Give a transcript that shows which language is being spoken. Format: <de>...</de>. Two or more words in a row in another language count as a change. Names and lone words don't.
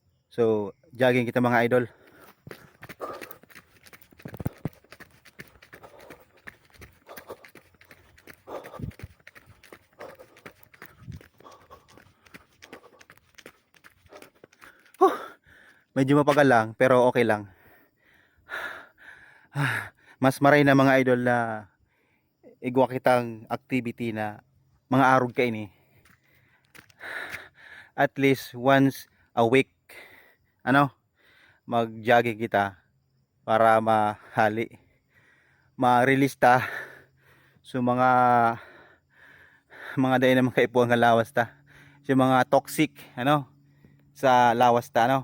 <bik>So jogging kita mga idol. Medyo mapagal lang pero okay lang. Mas maray na mga idol na igwa kitang activity na mga arog ka ini.</bik> <en>At least once a week</en> <bik>ano, mag-jogging kita para ma-release ta so mga dahil na mga ipuan nga lawas ta. So mga toxic ano sa lawas ta ano.</bik>